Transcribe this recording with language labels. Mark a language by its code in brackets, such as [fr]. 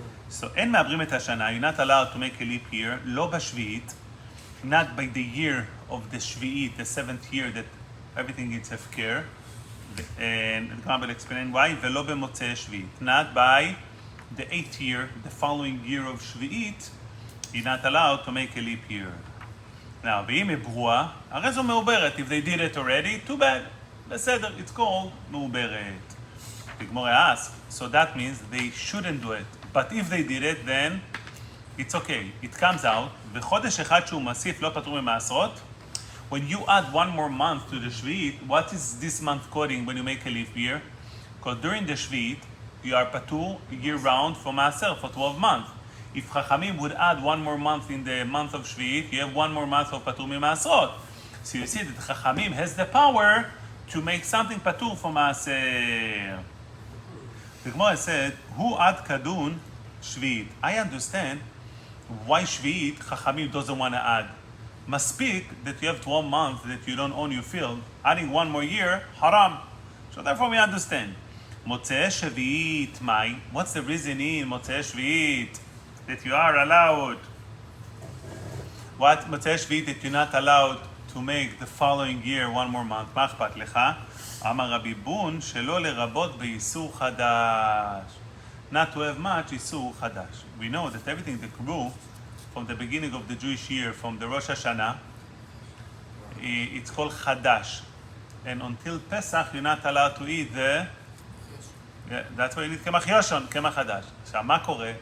[en] So [he] אין מעברים את השנה, [en] you're not allowed to make a leap year, [he] לא בשביעית, [en] not by the year of the שביעית, the 7th year that everything is הפקר. And the Gemara will explain why, [he] ולא במוצאי שביעית. [en] Not by the 8th year, the following year of שביעית, you're not allowed to make a leap year. Now, [he] ואם היא ברורה, הרי זו מעוברת. [en] If they did it already, too bad. [he] בסדר, [en] it's called מעוברת. The Gemara asks, so that means they shouldn't do it. But if they did it, then it's okay. It comes out, [he] וחודש אחד שהוא מוסיף לא פטור ממעשרות. [en] When you add 1 more month to the Shvi'it, what is this month coding when you make a leap year? Because during the Shvi'it, you are patur year-round for Maaser for 12 months. If Chachamim would add 1 more month in the month of Shvi'it, you have 1 more month of patur mi-Maaserot. So you see that Chachamim has the power to make something patur for Maaser. The Gemara said, Hu ad kadun Shvi'it. I understand why Shvi'it Chachamim doesn't want to add. Must speak that you have 12 months that you don't own your field. Adding 1 more year, haram. So therefore we understand. Motzei Shvi'it, mai. What's the reason in Motzei Shvi'it that you are allowed? What Motzei Shvi'it that you're not allowed to make the following year 1 more month? [he] מה אכפת לך? אמר רבי בון שלא לרבות באיסור חדש. [en] Not to have much איסור חדש. We know that everything that grew from the beginning of the Jewish year, from the Rosh Hashanah, it's called Chadash. And until Pesach, you're not allowed to eat the... Yeah, that's why you eat Kemach Yoshon, Kemach Chadash. So, [he] מה קורה?